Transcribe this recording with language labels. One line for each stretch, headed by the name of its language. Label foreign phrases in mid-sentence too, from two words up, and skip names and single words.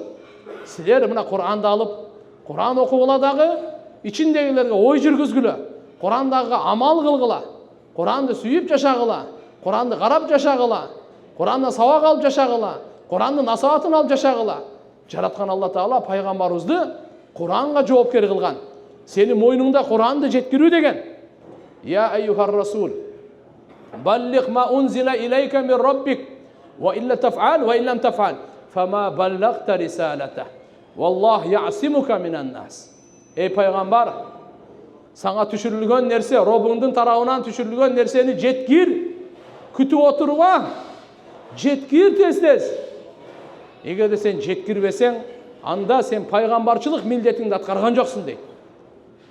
Kyrgyz: Силер мына Куранды алып, Куран окугула дагы, ичиндегилерге ой жүргүзгүлө, Курандагы амал кылгыла, Куранды сүйүп жашагыла, Куранды карап жашагыла, Курандан сабак алып жашагыла, Курандын насаатын алып жашагыла. Жараткан Алла Таала пайгамбарыбызды Куранга жоопкер кылган. Сени мойнуңда Куранды жеткирүү деген.
Arabic: يا أيها الرسول، بلغ ما أنزل إليك من ربك، وإلا تفعل وإن لم تفعل، فما بلغت رسالته. والله يعصمك من الناس.
Kyrgyz: Эй пайгамбар, саңа түшүрүлгөн нерсе, Робуңдун тарабынан түшүрүлгөн нерсени жеткир, күтүп отурба, жеткир тез-тез. Эгерде сен жеткирбесең, анда сен пайгамбарчылык милдетиңди аткарган жоксуң дейт.